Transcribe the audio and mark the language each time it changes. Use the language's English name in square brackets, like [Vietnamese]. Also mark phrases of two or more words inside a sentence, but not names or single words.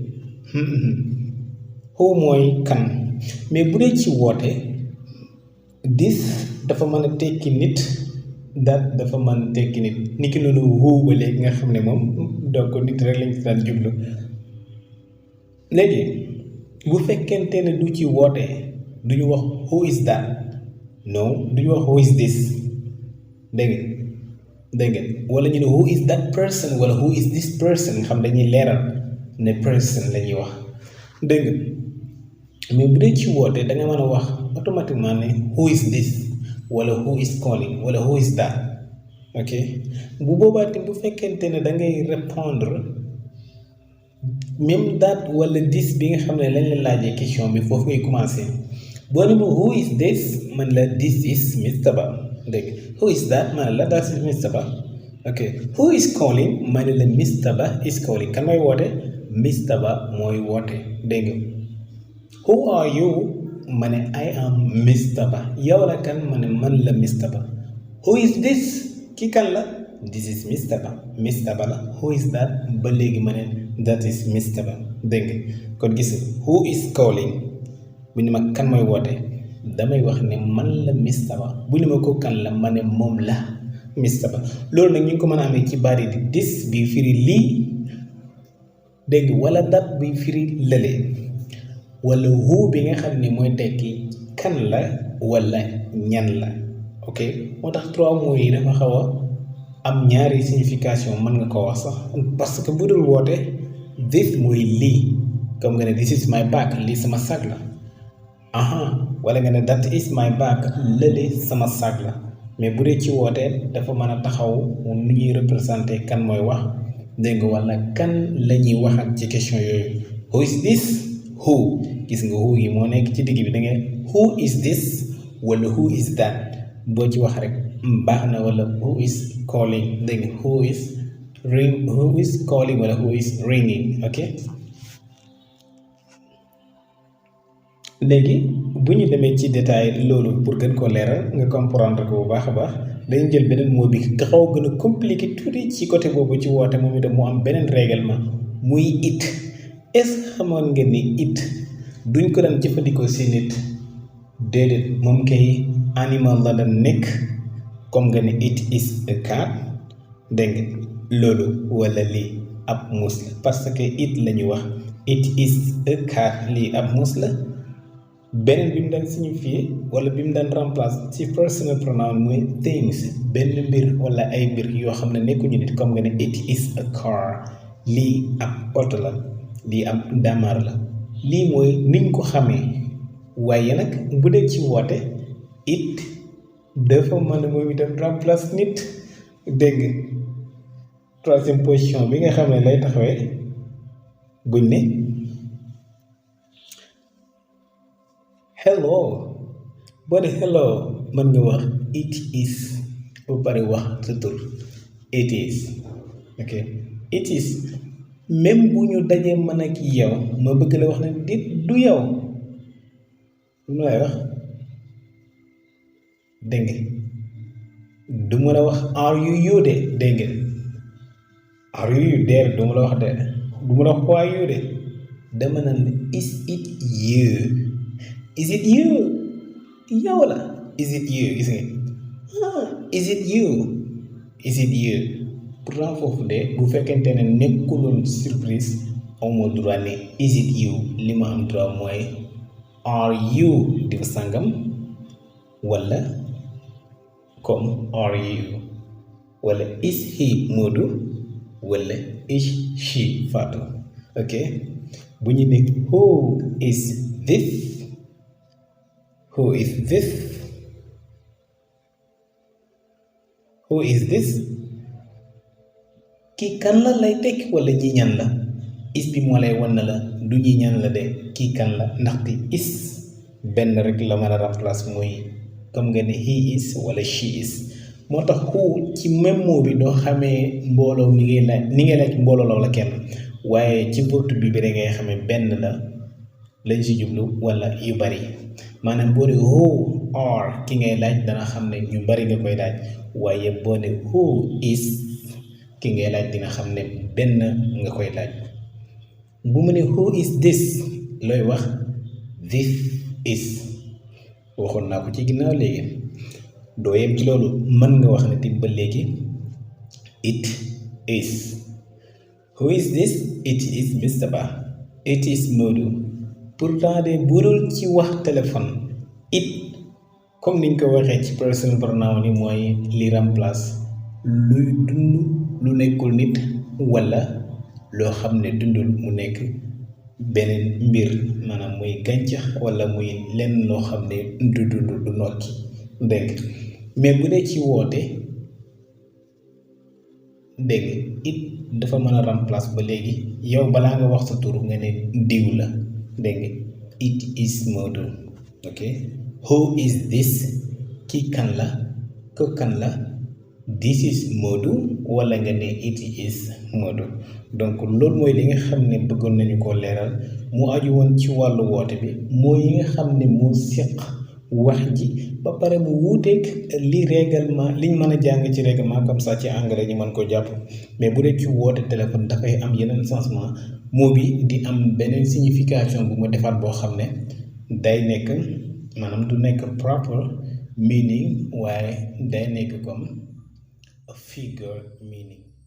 [Wolof] who mooy kan mais bu dee ci woote this dafa mën a tekki nit that dafa mën a tekki nit ni ki noonu who ba léegi nga xam ne moom donc nit rek lañ ci daan jublu léegi bu fekkente ne du ci woote du ñu wax [English] who is that [Wolof] non du ñu wax [English] who is this [Wolof] dégg ngeen wala ñu ne [English] who is that person [Wolof] wala [English] who is this person [Wolof] xam dañuy leeral ne person la ñuy wax dégg mais bu dee ci woote da nga mën a wax automatiquement ne [English] who is this [Wolof] wala [English] who is calling [Wolof] wala [English] who is that [Wolof] ok bu boobaa tamit bu fekkente ne da ngay répondre même that wala this bi nga xam ne lañ la laajee question bi foofu ngay commencer boo ne ma [English] who is this man [Wolof] la [English] this is Mr. Ba dégg who is that [Wolof] man la [English] that is Mr. Ba ok who is calling [Wolof] man la [English] Mr. Ba is calling [Wolof] kan mooy woote Mr. Ba mooy woote dégg nga [English] who are you [Wolof] ma ne [English] I am Mr. [Wolof] Ba yow la kan ma ne man la Mr. [English] Ba who is this [Wolof] ki kan la [English] this is Mr. [Wolof] Ba Mr. Ba la [English] who is that [Wolof] ba léegi ma ne [English] that is Mr. [Wolof] Ba dégg nga kon gis [English] who is calling [Wolof] bu ñu ma kan mooy woote damay wax ne man la Mr. Ba bu ñu ma ko kan la ma ne moom la Mr. Ba loolu nag ñu ngi ko mën a amee ci baat yi di this bi firi lii dégg nga wala that bi firi lële wala who bi nga xam ne mooy tekki kan la wala ñan la ok moo tax [French] trois mots [Wolof] yi dafa xaw a am ñaari signification mën nga ko wax sax [French] parce que [Wolof] bu dul woote this mooy lii comme nga ne [English] this is my bag [Wolof] lii sama sac la wala nga ne [English] that is my bag [Wolof] lële sama sac la mais bu dee ci woote dafa mën a taxaw nu ñuy représenter kan mooy wax dégg nga wala kan la ñuy waxat ci question yooyu [English] who is this [Wolof] who gis nga who yi moo nekk ci digg bi da nga [English] who is this [Wolof] wala [English] who is that [Wolof] boo ci wax rek baax na wala [English] who is calling [Wolof] dégg nga [English] who is calling [Wolof] wala [English] who is ringing [Wolof] ok léegi bu ñu demee ci détail loolu pour gën koo leeral nga comprendre ko bu baax a baax dañu jël beneen mot bi nga xaw a gën a compliqué tuuti ci côté boobu ci woote moom itam mu am beneen règlement muy it [French] est-ce que [Wolof] xamoon nga ni it duñ ko daan jëfandikoo si nit déedéet moom kay animal la daan nekk comme nga ne [English] it is a cat [Wolof] dégg nga loolu wala lii ab muus la parce que it la ñu wax [English] it is a cat [Wolof] lii ab muus la beneen bi mu daan signifier wala bi mu daan remplace ci [English] personal pronoun [Wolof] mooy things benn mbir wala ay mbir yoo xam ne nekkuñu nit comme nga ne [English] it is a car [Wolof] lii ab oto la lii ab damar la lii mooy niñ ko xamee waaye nag bu dee ci woote it dafa mën a moom itam remplace nit dégg [French] troisième position [Wolof] bi nga xam ne lay taxawee buñ ne hello boo ne hello mën nga wax [English] it is [Wolof] ba pare wax sa tur [English] it is ok it is [Wolof] même bu ñu dajee man ak yow ma bëgg la wax ne dit du yow lu lay wax dégg nga du mën a wax [English] are you [Wolof] de dégg nga [English] are you there [Wolof] du ma la wax de du ma la wax [English] why you [Wolof] de dama naan la [English] is it you is it you [Wolof] yow la [English] is it you [Wolof] gis nga [English] is it you is it you [Wolof] pourtant foofu de bu fekkente ne nekkuloon surprise amoo droit ne is it you li ma am droit mooy [English] are you [Wolof] diw sangam wala [English] comme are you wala is he Modou wala is she Fatou. [Wolof] ok bu ñu ne [English] who is this who is this who is this [Wolof] kii kan la lay tekki wala ñi ñan la is bi moo lay wan na la du ñi ñan la de kii kan la ndaxte is benn rek la mën a remplace muy comme nga ne [English] he is [Wolof] wala [English] she is [Wolof] moo tax who ci [French] même mot [Wolof] bi doo xamee mbooloo mi ngay laaj ni ngay laaj mbooloo la wala kenn waaye ci portu bi rek ngay xamee benn la lañ si jublu wala yu bari maanaam boo ne [English] who are [Wolof] ki ngay laaj dana xam ne ñu bari nga koy laaj waaye boo ne [English] who is [Wolof] ki ngay laaj dina xam ne benn nga koy laaj bu mu ne [English] who is this [Wolof] looy wax [English] this is [Wolof] waxoon naa ko ci ginnaaw léegi doo yem ci loolu mën nga wax ne ti ba léegi [English] it is who is this it is Mr. [Wolof] Ba [English] it is Modou [Wolof] pourtant de budul ci wax téléphone it comme niñ ko waxee ci [English] personal pronoun [Wolof] yi mooy li remplace luy dund lu nekkul nit wala loo xam ne dundul mu nekk beneen mbir maanaam muy gàncax wala muy lenn loo xam ne du dund du nokki dégg mais bu dee ci woote dégg it dafa mën a remplace ba léegi yow balaa nga wax sa tur nga ne diw la dégg [English] it is Modou. [Wolof] ok [English] who is this [Wolof] kii kan la ko kan la [English] this is Modou [Wolof] wala nga ne [English] it is Modou. [Wolof] donc loolu mooy li nga xam ne bëggoon nañu koo leeral mu aju woon ci wàllu woote bi mooy yi nga xam ne moo séq wax ji ba pare mu wuuteeg li règlement liñ mën a jàng ci règlement [French] comme ça [Wolof] ci anglais ñu mën ko jàpp mais bu dee ci woote téléphone dafay am yeneen changement moo bi di am beneen signification bu ma defaat boo xam ne day nekk maanaam du nekk [English] proper meaning [Wolof] waaye day nekk comme [English] a figure meaning.